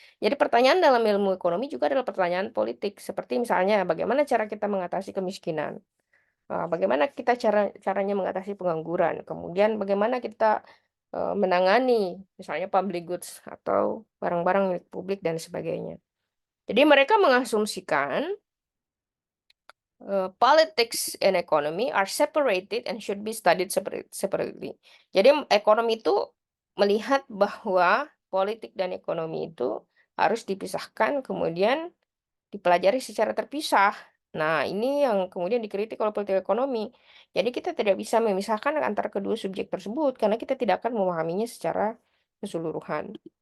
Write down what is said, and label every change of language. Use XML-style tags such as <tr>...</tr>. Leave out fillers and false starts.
<id>Jadi pertanyaan dalam ilmu ekonomi juga adalah pertanyaan politik. Seperti misalnya bagaimana cara kita mengatasi kemiskinan, bagaimana kita caranya mengatasi pengangguran, kemudian bagaimana kita menangani misalnya public goods atau barang-barang milik publik dan sebagainya. Jadi mereka mengasumsikan</id> <en>politics and economy are separated and should be studied separately.</en> <id>Jadi ekonomi itu melihat bahwa politik dan ekonomi itu harus dipisahkan, kemudian dipelajari secara terpisah. Nah, ini yang kemudian dikritik oleh politik ekonomi. Jadi kita tidak bisa memisahkan antara kedua subjek tersebut karena kita tidak akan memahaminya secara keseluruhan.</id>